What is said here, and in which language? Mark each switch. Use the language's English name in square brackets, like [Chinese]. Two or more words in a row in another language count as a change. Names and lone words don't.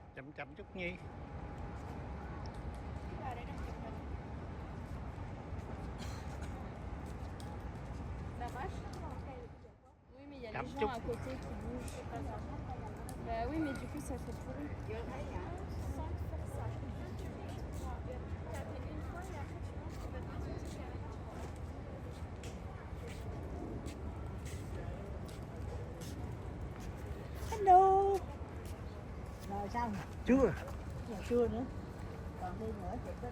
[Vietnamese] chậm chút Nhi. [French] Oui, mais il y a les gens à côté qui bougent. Bah oui, mais du coup, ça fait pourri. Sans faire ça. Taper une fois et après, tu penses que votre maison, c'est carré. Hello. [Vietnamese] Rồi sao? Chưa. Chưa nữa. Còn đi nữa chụp đó.